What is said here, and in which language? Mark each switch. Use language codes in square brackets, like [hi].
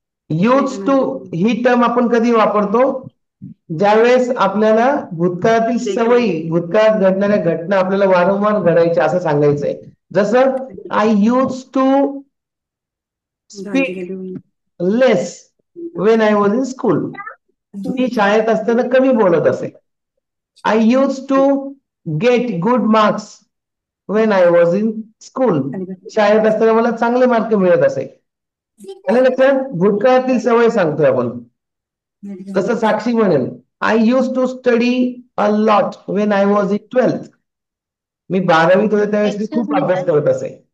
[mr] Use to he term आपण कधी वापरतो? ज्यावेळेस आपल्याला भूतकाळातील सवयी, भूतकाळात घडणाऱ्या घटना आपल्याला वारंवार घडायच्या असं सांगायचंय. [en] जसं I use to speak less when I was in school. [mr] मी शाळेत असताना कमी बोलत असे. [en] I use to get good marks when I was in school. [mr] शाळेत असताना मला चांगले मार्क मिळत असे. आलं लक्षात? भूतकाळातील सवय सांगतोय आपण. तसं साक्षी म्हणेल [en] I use to study a lot when I was in 12th. [mr] मी 12वीत होते त्यावेळेस मी [en] Excuse [mr] खूप [en] me, [mr] अभ्यास [en] sir. [mr] करत असे.